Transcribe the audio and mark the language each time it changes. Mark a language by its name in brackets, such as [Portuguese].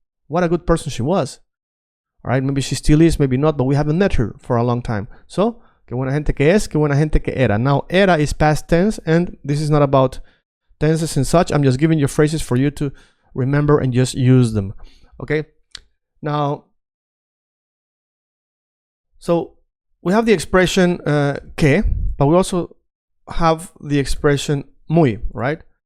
[English] What a good person she was. All right, maybe she still is, maybe not, but we haven't met her for a long time. [Spanish] So, que buena gente que es, que buena gente que era. [English] Now, era is past tense, and this is not about tenses and such. I'm just giving you phrases for you to remember and just use them. Okay? Now, so we have the expression que, but we also have the expression muy, right?